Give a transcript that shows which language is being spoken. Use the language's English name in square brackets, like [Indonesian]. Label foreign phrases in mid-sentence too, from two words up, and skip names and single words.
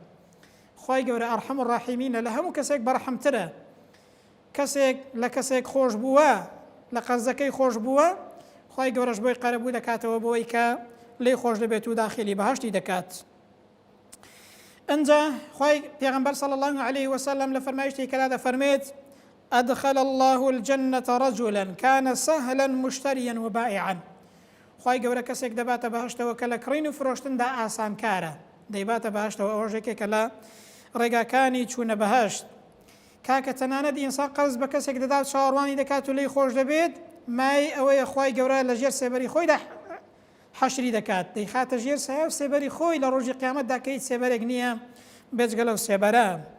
[Central Kurdish] خوای گەورە [Arabic] ئەرحەم الراحیمینە [Central Kurdish] لە هەموو کەسێک بەڕەحەمترە کەسێک لە کەسێک خۆش بووە لە قەرزەکەی خۆش بووە خوای گەورەش بۆی قەرەبوو دەکاتەوە بەوەی کە لێی خۆش دەبێت و داخلی بەهشتی دەکات. ئەنجا خوای پێغەمبەر [Arabic] صلی الله عليه وسلم [Central Kurdish] لە فەرمایشتی کەدا دەفەرمێت [Arabic] أدخل الله الجنة رجلا كان سهلا مشتريا وبائعا. [Central Kurdish] خوای گەورە کەسێک دەباتە بەهشتەوە کە لە کڕین و فرۆشتندا ئاسانکارە دەیباتە بەهشتەوە ئەوەژێکێکە لە ڕێگاکانی چوونە بەهشت کاکە تەنانەت ئینسان قەرز بە کەسێک دەدات چاوەڕوانی دەکات و لێی خۆش دەبێت مای ئەوەیە خوای گەورە لە ژێر سێبەری خۆیدا حەشری دەکات دەیخاتە ژێر سایە و سێبەری خۆی لە ڕۆژی قیامەتدا کە هیچ سێبەرێک نییە بێجگە لەو سێبەرە.